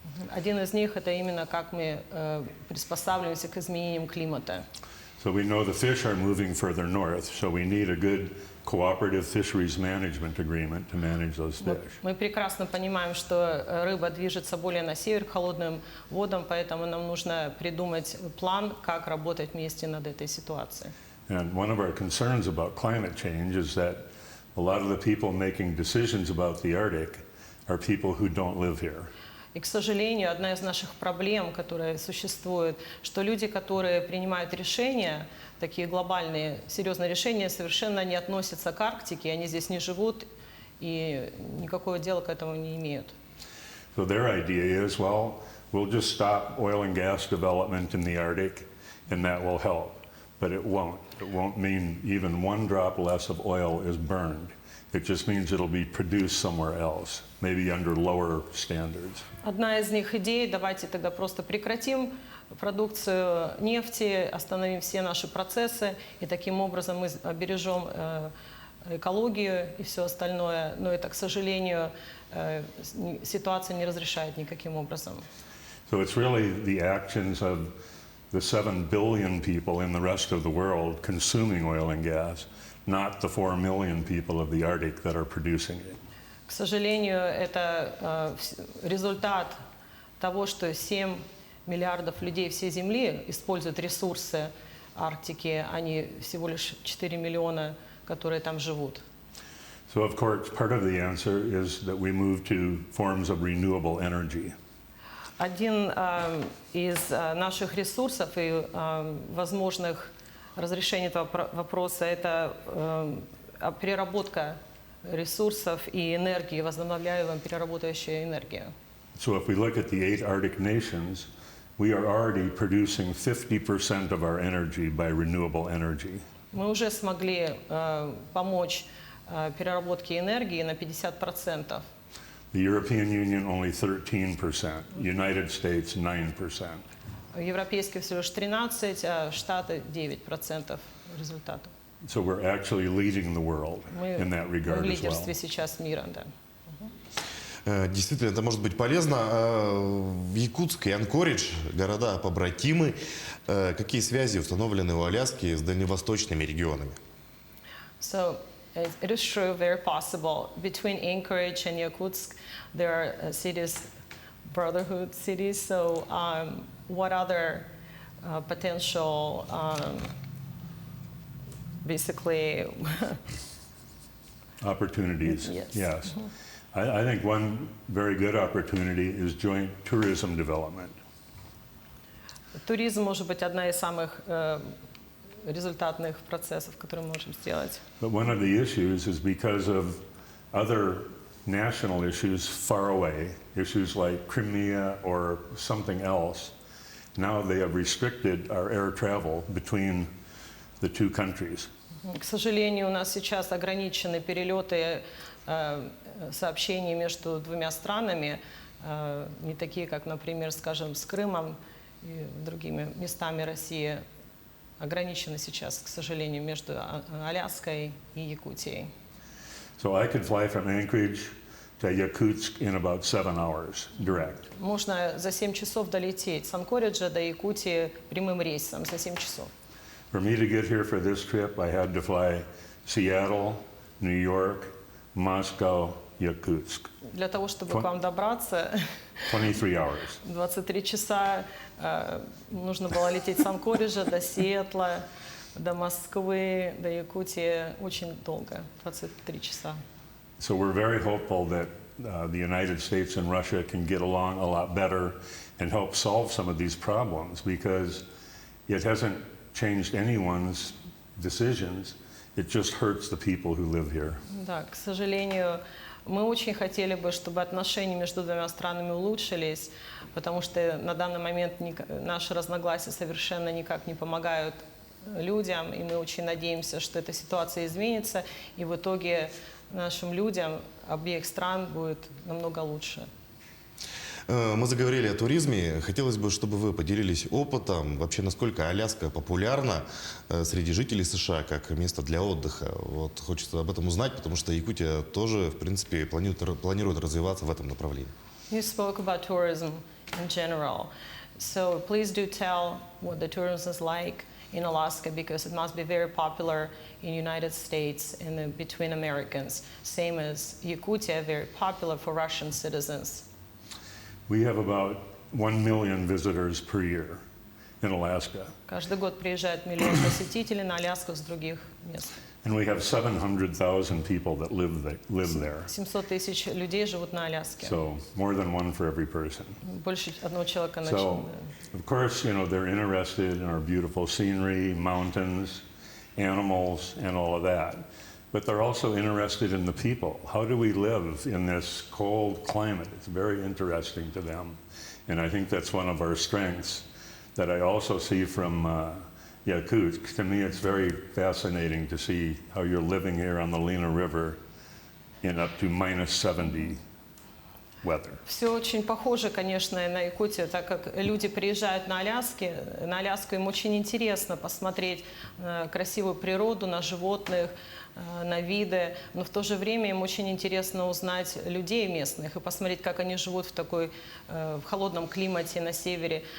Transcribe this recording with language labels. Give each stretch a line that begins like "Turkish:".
Russian: Один из них это именно как мы приспосабливаемся к изменениям климата.
English: So we know the fish are moving further north, so we need a good cooperative fisheries management agreement to manage those fish.
Russian: Мы прекрасно понимаем, что рыба движется более на север к холодным водам, поэтому нам нужно придумать план, как работать вместе над этой ситуацией.
English: And one of our concerns about climate change is that a lot of the people making decisions about the Arctic are people who don't live here.
Russian: И, к сожалению, одна из наших проблем, которая существует, что люди, которые принимают решения, такие глобальные, серьезные решения, совершенно не относятся к Арктике, они здесь не живут и никакого дела к этому не имеют.
English: So their idea is, well, we'll just stop oil and gas development in the Arctic and that will help. But it won't. It won't mean even one drop less of oil is burned. It just means it'll be produced somewhere else, maybe under lower standards.
Russian: Одна из них идей, давайте тогда просто прекратим продукцию нефти, остановим все наши процессы, и таким образом мы обережем экологию и все остальное. Но это, к сожалению, ситуация не разрешает никаким образом.
English: So it's really the actions of the 7 billion people in the rest of the world consuming oil and gas, not the 4 million people of the Arctic that are producing it.
Russian: К сожалению, это результат того, что 7 миллиардов людей всей Земли используют ресурсы Арктики, а не всего лишь 4 миллиона, которые там живут.
English: So of course, part of the answer is that we move to forms of renewable energy.
Russian: Один из наших ресурсов и возможных разрешений этого вопроса – это переработка ресурсов и энергии, возобновляемая переработающая энергия.
English: So if we look at the 8 Arctic nations, we are already producing 50% of our energy by renewable energy.
Russian: Мы уже смогли помочь переработке энергии на 50%.
English: The European Union only 13%, United States 9%.
Russian: Европейские всего лишь 13%, а Штаты 9% результатов.
English: So we're actually leading the world in that
Russian: Мы в
English: regard as well.
Russian: лидерстве сейчас мира, да. Действительно, это может быть полезно. В Якутск и Анкоридж, города-побратимы, какие связи установлены у Аляски с дальневосточными регионами?
English: So it is true, very possible. Between Anchorage and Yakutsk, there are cities, brotherhood cities. So what other potential, basically, Opportunities, Yes. yes. I think one very good opportunity is joint tourism development.
Russian: туризм может быть одна из самых результатных процессов, которые мы можем сделать.
English: But one of the issues is because of other national issues far away, issues like Crimea or something else, now they have restricted our air travel between the two countries.
Russian: К сожалению, у нас сейчас ограничены перелеты, сообщений между двумя странами, не такие, как, например, скажем, с Крымом и другими местами России, ограничены сейчас, к сожалению, между Аляской и Якутией.
English: So I could fly from Anchorage to Yakutsk in about 7 hours direct.
Russian: Можно за 7 часов долететь с Анкориджа до Якутии прямым рейсом за 7 часов.
English: For me to get here for this trip, I had to fly Seattle, New York, Moscow, Yakutsk.
Russian: Для того, чтобы к вам добраться,
English: 23 hours.
Russian: 23 часа нужно было лететь с Анкориджа до Сиэтла, до Москвы, до Якутии. Очень долго, 23 часа.
English: So we're very hopeful that the United States and Russia can get along a lot better and help solve some of these problems, because it hasn't changed anyone's decisions. It just hurts the people who live here.
Russian: Да, к сожалению, мы очень хотели бы, чтобы отношения между двумя странами улучшились, потому что на данный момент наши разногласия совершенно никак не помогают людям, и мы очень надеемся, что эта ситуация изменится, и в итоге нашим людям обеих стран будет намного лучше. Мы заговорили о туризме. Хотелось бы, чтобы вы поделились опытом, вообще насколько Аляска популярна среди жителей США как место для отдыха. Вот хочется об этом узнать, потому что Якутия тоже, в принципе, планирует развиваться в этом направлении.
English: You spoke about tourism in general, so please do tell what the tourism is like in Alaska, because it must be very popular in United States and between Americans, same as Yakutia, very popular for Russian citizens. We have about 1 million visitors per year in Alaska,
Russian: Каждый год приезжает миллион посетителей на Аляску с других мест.
English: and we have 700,000 people that live there.
Russian: 700 тысяч людей живут на Аляске.
English: So more than one for every person.
Russian: Больше одного человека на
English: So,
Russian: человека.
English: of course, they're interested in our beautiful scenery, mountains, animals, and all of that. But they're also interested in the people. How do we live in this cold climate? It's very interesting to them. And I think that's one of our strengths that I also see from Yakutsk. To me, it's very fascinating to see how you're living here on the Lena River in up to minus 70 weather.
Russian: Все очень похоже, конечно, на Якутию, так как люди приезжают на Аляску, им очень интересно посмотреть на красивую природу, на животных, на виды, но в то же время им очень интересно узнать людей местных и посмотреть, как они живут в холодном климате на севере.